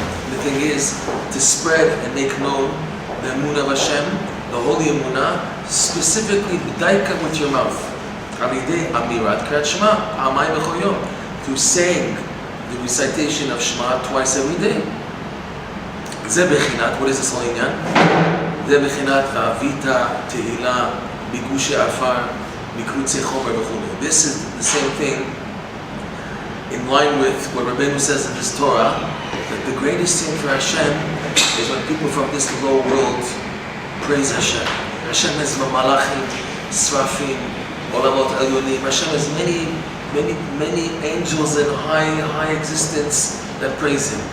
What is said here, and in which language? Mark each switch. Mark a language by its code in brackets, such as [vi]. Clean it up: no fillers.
[en] The thing is to spread and make known the emunah of Hashem, the holy emunah, specifically b'daika with your mouth. [he] Alidei amirat Keriat Shema pamayim b'chol yom, [en] through saying the recitation of Shema twice every day. [he] זה בחינת, [en] what is this whole עניין? [he] זה בחינת ואהבית תהילה בגושי עפר מקרוצי חומר וכו'. [en] This is the same thing in line with what Rabbeinu says in this Torah, that the greatest thing for Hashem is when people from this low world praise Hashem. Hashem has malachim, srafim, olamot elyonim. Hashem has many angels in high existence that praise Him.